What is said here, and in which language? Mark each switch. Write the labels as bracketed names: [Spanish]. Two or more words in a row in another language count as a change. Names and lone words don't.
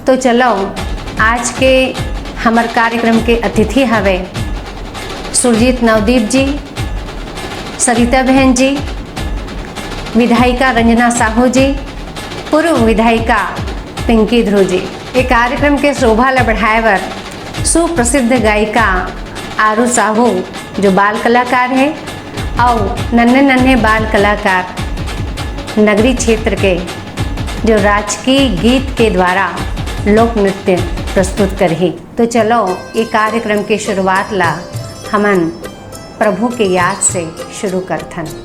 [Chhattisgarhi] तो चलो आज के हमार कार्यक्रम के अतिथि हवे सुरजीत नवदीप जी, सरिता बहन जी, विधायिका रंजना साहू जी, पूर्व विधायिका पिंकी ध्रुव जी। ये कार्यक्रम के शोभा ला बढ़ाए बर सुप्रसिद्ध गायिका आरू साहू जो बाल कलाकार है और नन्हे नन्हे बाल कलाकार नगरी क्षेत्र के जो राजकीय गीत के द्वारा लोक नृत्य प्रस्तुत करही। तो चलो ये कार्यक्रम की शुरुआत ला हमन प्रभु के याद से शुरू करथन।